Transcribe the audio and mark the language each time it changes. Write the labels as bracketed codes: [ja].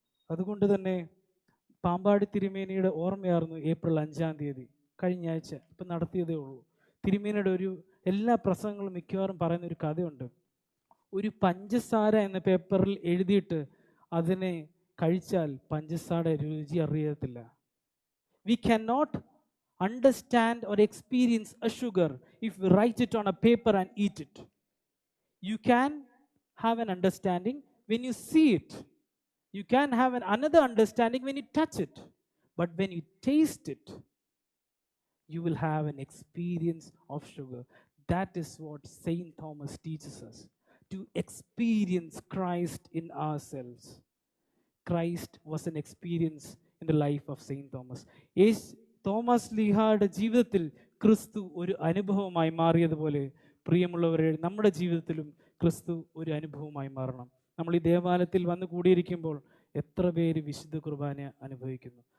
[ml] അതുകൊണ്ട് തന്നെ പാമ്പാടി തിരുമേനിയുടെ ഓർമ്മയായിരുന്നു ഏപ്രിൽ 5-ാം തീയതി, കഴിഞ്ഞ ആഴ്ച ഇപ്പം നടത്തിയതേ ഉള്ളൂ. തിരുമേനിയുടെ എല്ലാ പ്രസംഗങ്ങളും മിക്കവാറും പറയുന്ന ഒരു കഥയുണ്ട്. ഒരു പഞ്ചസാര എന്ന പേപ്പറിൽ എഴുതിയിട്ട് അതിനെ കഴിച്ചാൽ പഞ്ചസാര രുചി അറിയത്തില്ല. [en] We can not understand or experience a sugar if we write it on a paper and eat it. You can have an understanding when you see it. You can have another understanding when you touch it. But when you taste it, you will have an experience of sugar. That is what Saint Thomas teaches us, to experience Christ in ourselves. Christ was an experience in the life of Saint Thomas. [ml] Thomas ലീഹായുടെ ജീവിതത്തിൽ ക്രിസ്തു ഒരു അനുഭവമായി മാറിയതുപോലെ പ്രിയമുള്ളവരെ, നമ്മുടെ ജീവിതത്തിലും ക്രിസ്തു ഒരു അനുഭവമായി മാറണം. നമ്മൾ ഈ ദേവാലയത്തിൽ വന്ന് കൂടിയിരിക്കുമ്പോൾ എത്ര പേര് വിശുദ്ധ കുർബാന അനുഭവിക്കുന്നു?